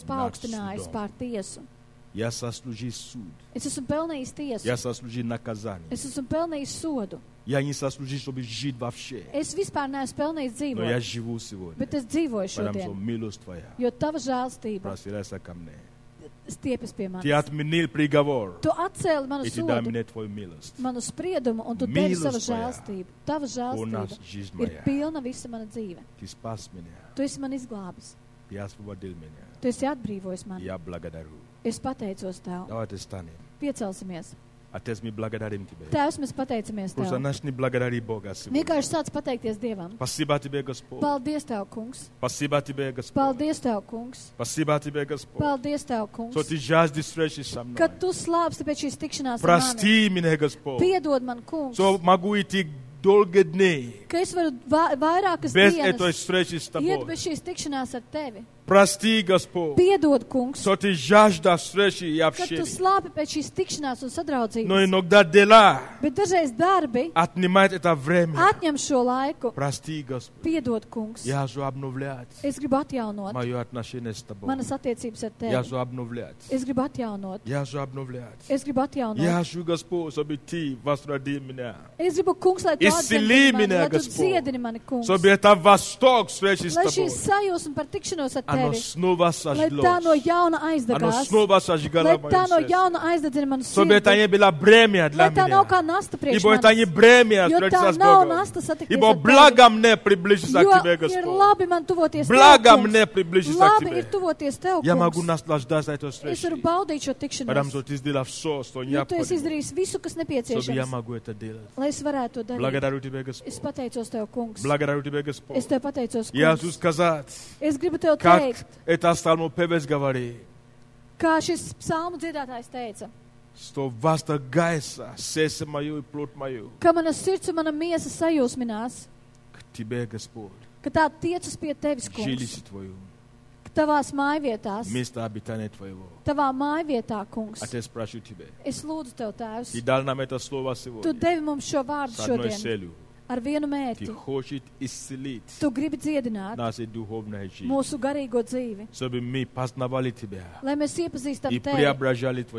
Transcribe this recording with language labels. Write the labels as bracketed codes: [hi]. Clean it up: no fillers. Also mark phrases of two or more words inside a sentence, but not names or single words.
[lv] Nāc paaugstinājis [ru] sudom. [lv] pār tiesu. [ru] Я сослужил суд. [lv] Es esmu pelnījis tiesu. [ru] Я сослужил наказание. [lv] Es esmu pelnījis sodu. [ru] Я не сослужил, чтобы жить вообще. [lv] Es vispār neesmu pelnījis [ru] Но я [lv] dzīvot, [ru] живу сегодня. [lv] bet es dzīvoju [ru] Потому что [lv] šodien. [ru] милость Твоя [lv] Jo tava žēlstība [ru] простирается ко мне. [lv] stiepjas pie manis. [ru] Ты отменил приговор. [lv] Tu atcēli manu [ru] И Ты дай [lv] sodu, [ru] мне Твою милость. [lv] manu spriedumu, un tu devi Mīlestība savu žēlstību. Tava [ru] Полна [lv] žēlstība [ru] жизнь [lv] ir [ru] моя. [lv] pilna visa mana dzīve. [ru] Ты спас меня. [lv] Tu esi man izglābis. [ru] Ты освободил меня. [lv] Tu esi atbrīvojis mani. [ru] Я благодарю. [lv] Es pateicos tev. [ru] Давайте станем. [lv] Piecelsimies. [ru] Отец, мы благодарим Тебя. [lv] Tēvs, mēs pateicamies [ru] Просто [lv] Tev. [ru] начни благодарить Бога сегодня. [lv] Vienkārši sāc pateikties Dievam. [ru] Спасибо Тебе, Господь. [lv] Paldies Tev, kungs. [ru] Спасибо Тебе, Господь. [lv] Paldies Tev, kungs. [ru] Спасибо Тебе, Господь. [lv] Paldies Tev, kungs. [ru] Что Ты жаждешь встречи со мной. [lv] Kad Tu slāpsti pēc šīs tikšanās ar mani. [ru] Прости меня, Господь. [lv] Piedod man, kungs. [ru] Что могу идти долго дней [lv] Ka es varu vairākas [ru] без этой [lv] dienas [ru] встречи с [lv] iet [ru] Тобой. [lv] bez šīs tikšanās ar Tevi. [ru] Прости, Господь, [lv] Piedod, kungs. [ru] что Ты жаждешь встречи и [lv] Kad Tu [ru] общения. [lv] slāpi pēc šīs tikšanās un [ru] Но [lv] sadraudzības. [ru] иногда дела [lv] Bet dažreiz darbi [ru] отнимают это время. [lv] atņem šo laiku. [ru] Прости, Господь. [lv] Piedod, kungs. [ru] Я хочу обновлять [lv] Es gribu atjaunot [ru] мое отношение с Тобой. [lv] manas attiecības ar [ru] Я [lv] Tevi. [ru] хочу обновлять. [lv] Es gribu atjaunot. [ru] Я хочу обновлять. [lv] Es gribu atjaunot. [ru] Я хочу, Господь, чтобы Ты возроди меня. [lv] Es gribu, kungs, lai Tu [ru] Исцели [lv] atdziedini mani, [ru] меня, [lv] lai Tu [ru] Господь. [lv] dziedini mani, kungs. [ru] Чтобы это восторг встречи с [lv] Lai šī [ru] Тобой. [lv] sajūsma par tikšanos ar [ru] Оно [lv] Tevi, [ru] снова [lv] lai tā no [ru] сожглось. [lv] jauna [ru] Оно [lv] aizdegās, [ru] снова сожгало [lv] lai [ru] мое [lv] tā no [ru] сердце. [lv] jauna aizdedzina manu [ru] Чтобы это [lv] sirdi, [ru] не было бремя для [lv] lai tā nav [ru] меня. [lv] kā nasta priekš [ru] Ибо это не [lv] manis, [ru] бремя [lv] jo [ru] встретиться [lv] tā [ru] с [lv] nav [ru] Богом. [lv] nasta satikties [ru] Ибо [lv] ar Tevi, [ru] благо мне приблизиться [lv] jo [ru] к Тебе, [lv] ir [ru] Господь. [lv] labi man tuvoties Tev, [ru] Благо [lv] kungs. [ru] мне приблизиться к [lv] Labi ir [ru] Тебе. [lv] tuvoties Tev, [ru] Я могу [lv] kungs. [ru] наслаждаться этой [lv] Es [ru] встречей. [lv] varu baudīt šo [ru] Потому [lv] tikšanos, [ru] что Ты сделал все, что [lv] jo Tu esi [ru] необходимо, [lv] izdarījis visu, kas [ru] чтобы я [lv] nepieciešams, [ru] могу это делать. [lv] lai es varētu to darīt. [ru] Благодарю Тебя, Господь. [lv] Es pateicos Tev, kungs. [ru] Благодарю Тебя, Господь. [lv] Es Tev pateicos, [ru] Я хочу [lv] kungs. [ru] сказать, [lv] Es gribu Tev [ru] как [lv] teikt, [ru] это псалмопевец говорит, [lv] kā šis psalmu dziedātājs teica, [ru] что восторгается сердце мое и плоть мою [lv] ka mana sirds un mana miesa sajūsminās, [ru] к Тебе, Господь, [lv] ka tā tiecas pie Tevis, kungs, [ru] жилище Твое, [lv] ka Tavās mājvietās, [ru] место обитания Твоего. [lv] Tavā mājvietā, kungs. [ru] Отец, прошу Тебя, [lv] Es lūdzu Tev, Tēvs, [ru] Ты дал нам это слово [lv] Tu [ru] сегодня [lv] devi mums šo vārdu [ru] с одной [lv] šodien [ru] целью. [lv] ar vienu [ru] Ты [lv] mērķi. [ru] хочешь исцелить [lv] Tu gribi dziedināt [ru] нашу духовную жизнь, [lv] mūsu garīgo dzīvi, [ru] чтобы мы познавали Тебя [lv] lai mēs iepazīstam [ru] и [lv] Tevi [ru] преображали Твое